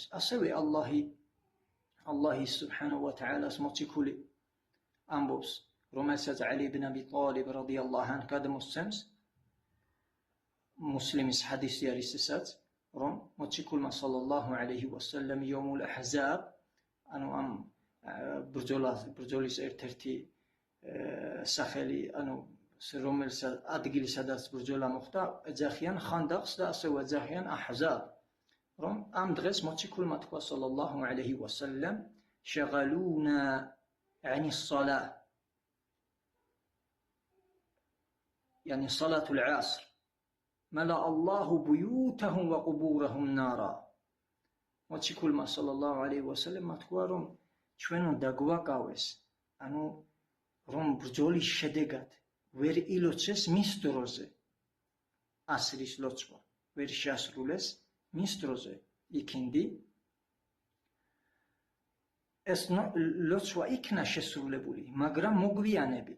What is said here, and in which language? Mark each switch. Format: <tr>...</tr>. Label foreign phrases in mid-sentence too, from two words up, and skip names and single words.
<ka>ასევე</ka> <ar>الله سبحانه وتعالى</ar> <ka>მოციქული ამბობს, რომელსაც ალი იბნ აბი ტალიბ</ka> <ar>رضي الله عنه</ar> <ka>გადმოსცემს, მუსლიმის ჰადისი არის ესაც, რომ მოციქულმა</ka> <ar>صلى الله عليه وسلم يوم الأحزاب,</ar> <ka>ანუ ამ ბრძოლის ერთ-ერთი სახელი, ანუ რომელსაც ადგილი სადაც ბრძოლა მოხდა, ეძახიან ხანდახს და ასევე ეძახიან აჰზაბ. რომ ამ დღეს მოციქულმა თქვა</ka> <ar>صلى الله عليه وسلم شغلونا عن الصلاة, يعني صلاة العصر ملأ الله بيوتهم وقبورهم نارا.</ar> <ka>მოციქულმა</ka> <ar>صلى الله عليه وسلم</ar> <ka>თქვა, რომ ჩვენო დაგვაკავეს, ანუ რომ ბრძოლის შედეგად ვერ ილოცეს მის დროზე ასრის ლოცვა, ვერ შეასრულეს მის დროზე იქინდი, ეს ლოცვა იქნა შესრულებული, მაგრამ მოგვიანებით.</ka>